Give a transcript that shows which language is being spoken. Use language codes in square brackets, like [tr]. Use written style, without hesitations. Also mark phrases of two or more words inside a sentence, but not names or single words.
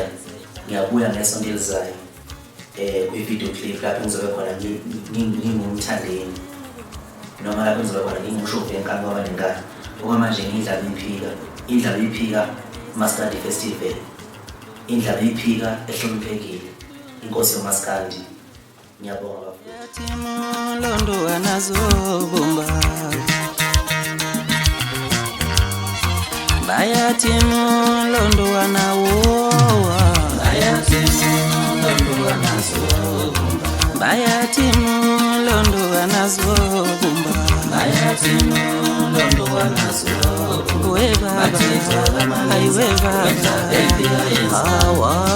[zu] Ngiyabuya ngesonto elizayo kwi- [en] video clip [zu] lapho ngizobe khona ngingumthandeni noma lapho ngizobe khona ngingumshophi wenkani ngoba nengane. Okwamanje ngiyindlala iphika, indlala iphika Maskandi Festival, indlala iphika ehloniphekile, inkosi yomaskandi. Ngiyabonga bafowethu. Londo anazobumba bayathi londo anawoa bayathi londo anazobumba we baba we baba awa